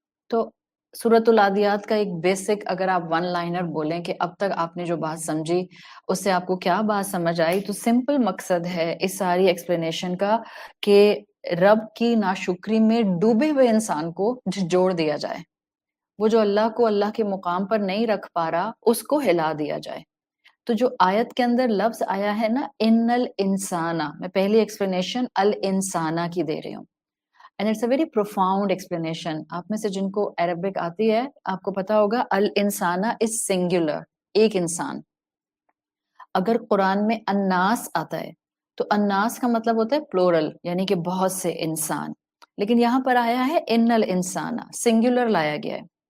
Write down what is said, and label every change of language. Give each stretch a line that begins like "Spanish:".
Hindi: तो सूरतुल आदियात का एक बेसिक अगर आप वन लाइनर बोलें कि अब तक आपने जो बात समझी उससे आपको क्या बात समझ आई, तो सिंपल मकसद है इस सारी एक्सप्लेनेशन का कि रब की नाशुक्री में डूबे हुए इंसान को झिझोड़ दिया जाए, वो जो अल्लाह को अल्लाह के मुकाम पर नहीं रख पा रहा उसको हिला दिया जाए। तो जो आयत के अंदर लफ्ज आया है ना इन्नल इंसाना, मैं पहली एक्सप्लेनेशन अल इंसाना की दे रही हूँ।
English: and it's a very profound explanation.
Hindi: आप में से जिनको अरबिक आती है आपको पता होगा अल इंसाना
English: is singular,
Hindi: एक इंसान. अगर कुरान में अन्नास आता है तो अन्नास का मतलब होता है प्लूरल, यानी कि बहुत से इंसान, लेकिन यहाँ पर आया है इन्नल इंसाना, सिंगुलर लाया गया है.